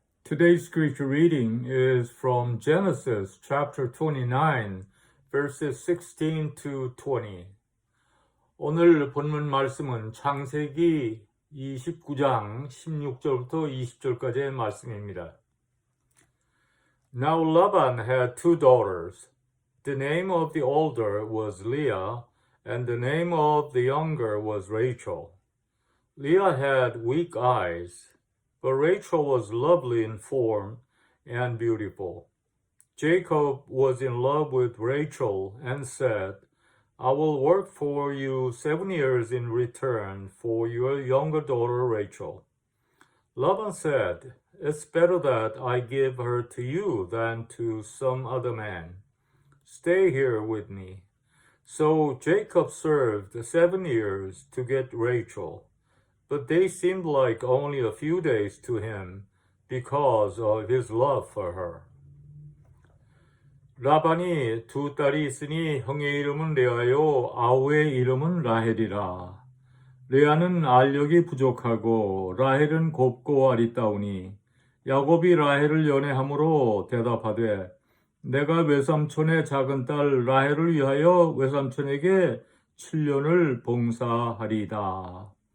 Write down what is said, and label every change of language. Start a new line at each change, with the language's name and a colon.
English: Today's scripture reading is from Genesis chapter 29, verses 16 to 20.
Korean: 오늘 본문 말씀은 창세기 29장 16절부터 20절까지의 말씀입니다.
English: Now Laban had two daughters. The name of the older was Leah, and the name of the younger was Rachel. Leah had weak eyes, but Rachel was lovely in form and beautiful. Jacob was in love with Rachel and said, I will work for you 7 years in return for your younger daughter Rachel. Laban said, It's better that I give her to you than to some other man. Stay here with me. So Jacob served 7 years to get Rachel, but they seemed like only a few days to him because of his love for her.
Korean: 라반이 두 딸이 있으니 형의 이름은 레아요 아우의 이름은 라헬이라. 레아는 알력이 부족하고 라헬은 곱고 아리따우니 야곱이 라헬을 연애함으로 대답하되 내가 외삼촌의 작은 딸 라헬을 위하여 외삼촌에게 7년을 봉사하리이다.